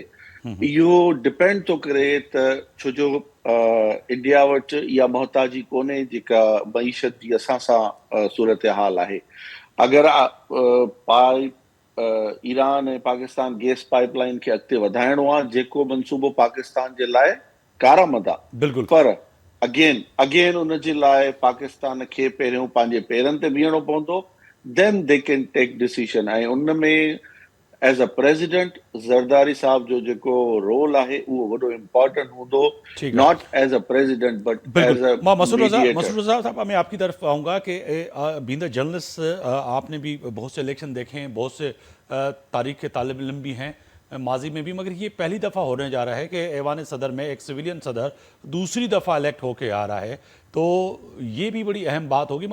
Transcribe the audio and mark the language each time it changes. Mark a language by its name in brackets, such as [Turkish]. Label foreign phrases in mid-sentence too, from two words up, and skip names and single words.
[Sindhi] इहो डिपेंड थो करे त छो जो इंडिया वटि इहा मोहताजी कोन्हे जेका मईशत जी असां सां सूरत हाल आहे। अगरि ईरान ऐं पाकिस्तान गैस पाइपलाइन खे अॻिते वधाइणो आहे जेको मनसूबो पाकिस्तान जे लाइ कारआमद आहे, बिल्कुलु, पर अगेन उन जे लाइ पाकिस्तान खे पहिरियों पंहिंजे पेरनि ते बीहणो पवंदो, [English] then they can take decision. [Sindhi] ऐं उन में [English] as a president [Sindhi] ज़रदारी साहब जो जेको रोल आहे उहो वॾो इम्पॉर्टेंट हूंदो, [English] not as a president but as a [Urdu] مسعود رضا صاحب، میں آپ کی طرف آؤں گا کہ [English] being the journalist [Urdu] آپ نے بھی بہت سے الیکشن دیکھے ہیں، بہت سے تاریخ کے طالب علم بھی ہیں ماضی میں بھی، مگر یہ پہلی دفعہ ہونے جا رہا ہے کہ ایوان صدر میں ایک سویلین صدر دوسری دفعہ الیکٹ ہو کے آ رہا ہے، تو یہ بھی بڑی اہم بات ہوگی.